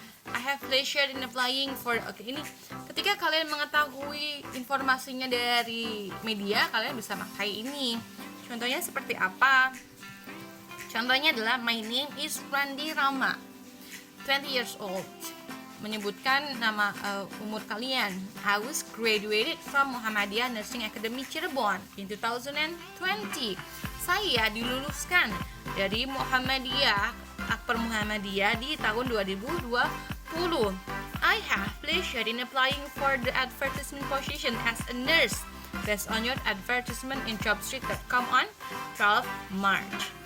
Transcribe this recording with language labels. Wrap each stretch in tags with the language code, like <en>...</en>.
<en>I have pleasure in applying for.</en> <id>Oke, ini ketika kalian mengetahui informasinya dari media, kalian bisa pakai ini. Contohnya seperti apa? Contohnya adalah</id> <en>my name is Randi Rama, 20 years old.</en> <id>Menyebutkan nama umur kalian.</id> <en>I was graduated from Muhammadiyah Nursing Academy Cirebon in 2020.</en> <id>Saya diluluskan dari Akper Muhammadiyah di tahun 2020.</id> <en>I have pleasure in applying for the advertisement position as a nurse based on your advertisement in jobstreet.com on 12 March.</en>